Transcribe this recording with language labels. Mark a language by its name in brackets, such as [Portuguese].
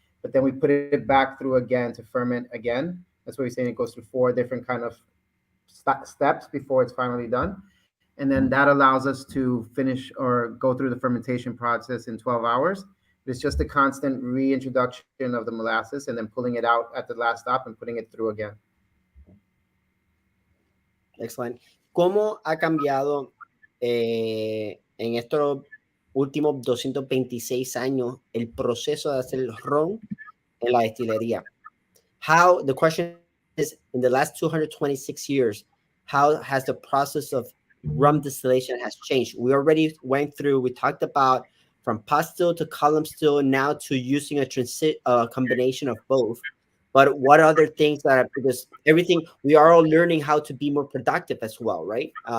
[English] But then we put it back through again to ferment again. That's what we're saying. It goes through 4 different kind of steps before it's finally done. And then that allows us to finish or go through the fermentation process in 12 hours. It's just a constant reintroduction of the molasses and then pulling it out at the last stop and putting it through again. Excellent. [Spanish] ¿Cómo ha cambiado en estos últimos 226 años el proceso de hacer el ron en la destilería? [English] How, the question is, in the last 226 years, how has the process of rum distillation has changed? We already went through, we talked about from pot still to column still, now to using a combination of both. But what other things that, because everything, we are all learning how to be more productive as well, right?